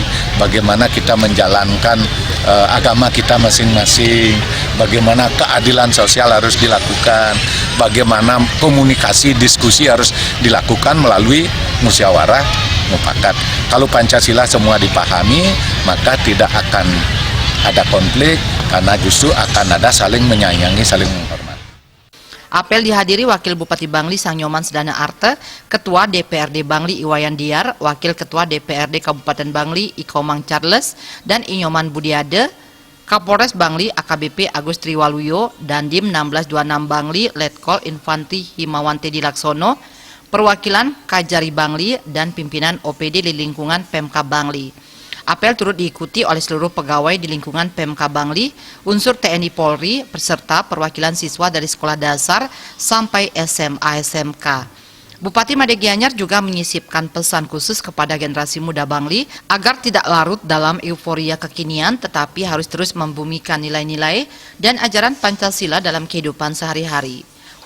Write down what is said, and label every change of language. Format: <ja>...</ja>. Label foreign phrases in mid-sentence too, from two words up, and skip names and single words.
<id>Bagaimana kita menjalankan agama kita masing-masing, bagaimana keadilan sosial harus dilakukan, bagaimana komunikasi, diskusi harus dilakukan melalui musyawarah mufakat. Kalau Pancasila semua dipahami, maka tidak akan ada konflik, karena justru akan ada saling menyayangi, saling menghormati. Apel dihadiri Wakil Bupati Bangli Sangnyoman Sedana Arte, Ketua DPRD Bangli Iwayan Diar, Wakil Ketua DPRD Kabupaten Bangli Ikomang Charles, dan Inyoman Budiade, Kapolres Bangli AKBP Agus Triwaluyo, dan Dim 1626 Bangli Letkol Infantri Himawante Dilaksono, perwakilan Kajari Bangli, dan pimpinan OPD di lingkungan Pemkab Bangli. Apel turut diikuti oleh seluruh pegawai di lingkungan Pemkab Bangli, unsur TNI Polri, beserta perwakilan siswa dari sekolah dasar sampai SMA SMK. Bupati Made Gianyar juga menyisipkan pesan khusus kepada generasi muda Bangli agar tidak larut dalam euforia kekinian, tetapi harus terus membumikan nilai-nilai dan ajaran Pancasila dalam kehidupan sehari-hari.</id>